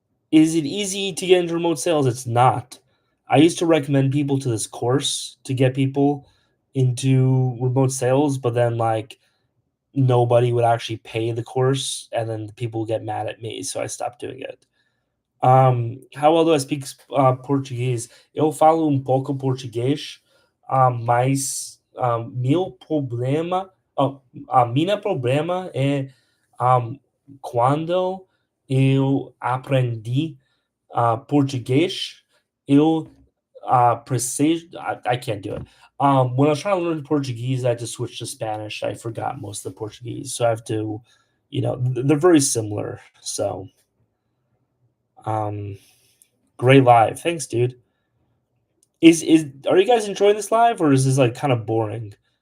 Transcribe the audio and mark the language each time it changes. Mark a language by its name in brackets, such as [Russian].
[English] Is it easy to get into remote sales? It's not. I used to recommend people to this course to get people into remote sales, but then like nobody would actually pay the course, and then people would get mad at me, so I stopped doing it. How well do I speak Português? [Portuguese] Eu falo um pouco português, mas meu problema, a minha problema é quando eu aprendi português, eu preciso. [English] I can't do it. When I was trying to learn Portuguese, I had to switch to Spanish. I forgot most of the Portuguese, so I have to, they're very similar. So, um, great live. Thanks, dude. Is Are you guys enjoying this live, or is this like kind of boring?